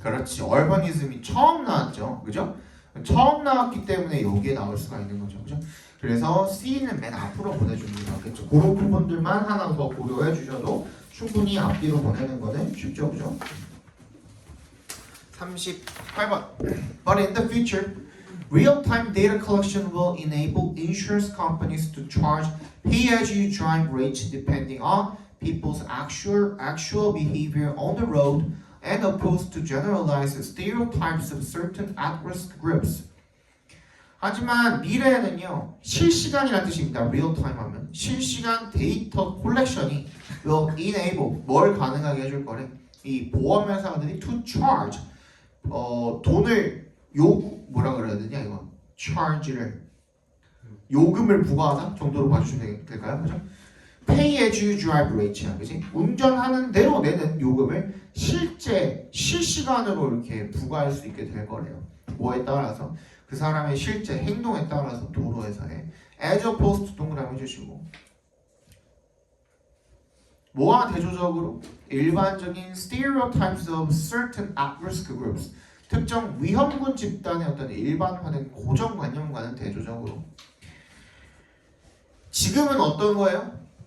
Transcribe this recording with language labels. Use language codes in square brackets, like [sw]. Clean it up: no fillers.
[ko] 그렇지. 얼버니즘이 처음 나왔죠. 그죠? 처음 나왔기 때문에 여기에 나올 수가 있는 거죠. 그죠? 그래서 C는 맨 앞으로 보내주는 게 낫겠죠. 그런 부분들만 하나 더 고려해 주셔도 충분히 앞뒤로 보내는 거는 쉽죠. 그죠? 38번. [en] But in the future, real-time data collection will enable insurance companies to charge pay-as-you-drive rates depending on people's actual behavior on the road and opposed to generalized stereotypes of certain at-risk groups. [ko] 하지만 미래에는요, 실시간이라는 뜻입니다. real-time 하면 실시간 데이터 콜렉션이 [en] will enable [ko] 뭘 가능하게 해줄 거래. 이 보험회사들이 [en] to charge [ko] 돈을 뭐라 그래야 되냐 이거 charge를 요금을 부과하다 정도로 봐주시면 될까요? 그죠? [en] Pay as you drive rate야, 그지? [ko] 운전하는 대로 내는 요금을 실시간으로 이렇게 부과할 수 있게 될 거래요. 뭐에 따라서 그 사람의 실제 행동에 따라서 도로에서의 [en] as opposed to [ko] 동그라미 해주시고 뭐가 대조적으로 일반적인 [en] stereotypes of certain at-risk groups [ko] 특정 위험군 집단의 어떤 일반화된 고정관념과는 대조적으로 지금은 어떤 거예요?